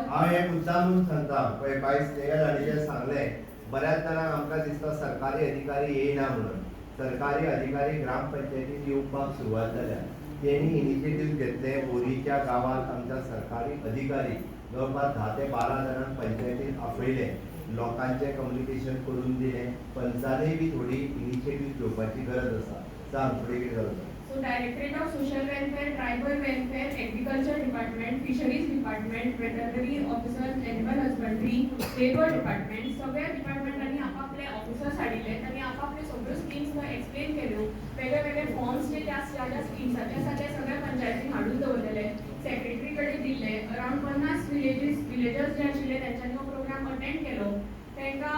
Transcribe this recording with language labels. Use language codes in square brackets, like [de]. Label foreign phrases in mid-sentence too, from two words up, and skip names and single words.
[kok] हांव हे मुद्दामून सांगता पळय बाय स्नेहल हांणी जें सांगलें बऱ्याच जाणांक आमकां दिसता सरकारी अधिकारी येयना म्हणून सरकारी अधिकारी ग्रामपंचायतीन येवपाक सुरवात जाल्या तेणी इनिशिएटीव घेतले बोरीच्या गांवांत आमच्या सरकारी अधिकारी जवळपास 10 ते 12 जाणांक पंचायतीन आपयले लोकांचें कम्युनिकेशन करून दिलें पंचांनी बी थोडी इनिशिएटीव घेवपाची गरज आसा सांग फुडें कितें जाता [en] So Directorate of Social Welfare, Tribal Welfare, Agriculture Department, Fisheries Department, Veterinary Officers, Animal Husbandry, Labor Department, [kok] सगळ्या डिपार्टमेंटांनी आपापले ऑफिसर्स हाडिल्ले तांणी आपापले सगळ्यो [en] schemes explain [kok] केल्यो वेगळे वेगळे फॉर्म्स जे ज्या स्किम्साचे आसा ते सगळ्या पंचायतीन हाडून दवरलेले सेक्रेटरी कडेन दिल्ले [en] around 50 villagers [kok] जे आशिल्ले तेंच्यांनी हो [en] program attend [kok] केलो तांकां